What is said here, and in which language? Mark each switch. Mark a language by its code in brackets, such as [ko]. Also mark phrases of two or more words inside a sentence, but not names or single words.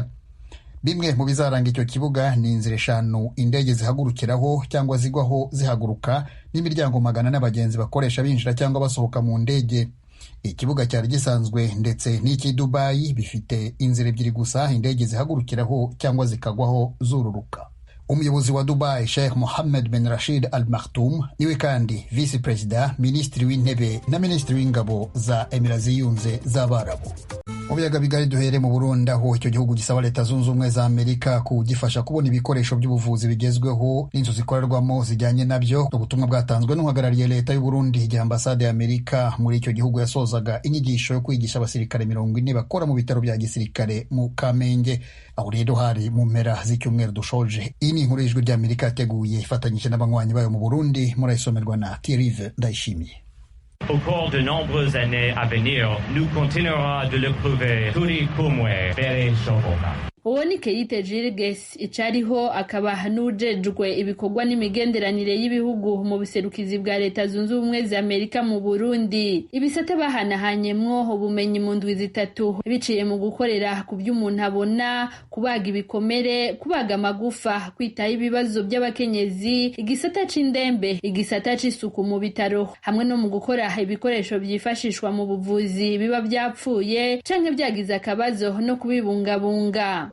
[rw] Bimwe mu bizaranga icyo kibuga ni inzira 5 indege zihagurukiraho cyangwa zigwaho zihaguruka n'imiryango 100 n'abagenzi bakoresha binjira cyangwa basohoka mu ndege. Ikibuga cyari gisanzwe ndetse n'iki Dubai bifite inzira 2 gusa indege zihagurukiraho cyangwa zikagwaho zururuka. Umuyobozi wa Dubai Sheikh Mohammed bin Rashid Al Maktoum niwe kandi [en] Vice President, [rw] Minisitiri w'Intebe na Minisitiri w'Ingabo za Emirati Ziyunze z'Abarabu. Mu biyaga bigari duhere mu Burundi aho icyo gihugu gisaba Leta Zunze Ubumwe za Amerika kugifasha kubona ibikoresho by'ubuvuzi bigezweho n'inzu zikorerwamo zijyanye nabyo. Ubutumwa bwatanzwe n'uhagarariye Leta y'u Burundi igihe Ambasade ya Amerika muri icyo gihugu yasozaga inyigisho yo kwigisha abasirikare 40 bakora mu bitaro bya gisirikare mu Kamenge. Aho rero hari mu mpera z'icyumweru dushoje. Iyi ni inkuru y'Ijwi ry'Amerika yateguye ifatanyije n'abanywanyi bayo mu Burundi, murayisomerwa na Thierry Ndayishimiye. [fr] Au cours de nombreuses années à venir, nous continuerons de le prouver. [rn] Turi kumwe, bere shoboka. Uwo ni Keite Jirges icariho akaba n'ujejwe ibikorwa n'imigenderanire y'ibihugu mu buserukizi bwa Leta Zunze Ubumwe za Amerika mu Burundi. Ibisate bahanahanyemwo ubumenyi mu ndwi 3 biciye mu gukorera ku by'umuntu abona, kubaga ibikomere, kubaga amagufa, kwitaho ibibazo by'abakenyezi, igisata c'indembe, igisata c'isuku mu bitaro, hamwe no mu gukora ibikoresho byifashishwa mu buvuzi biba byapfuye canke byagize akabazo no kubibungabunga.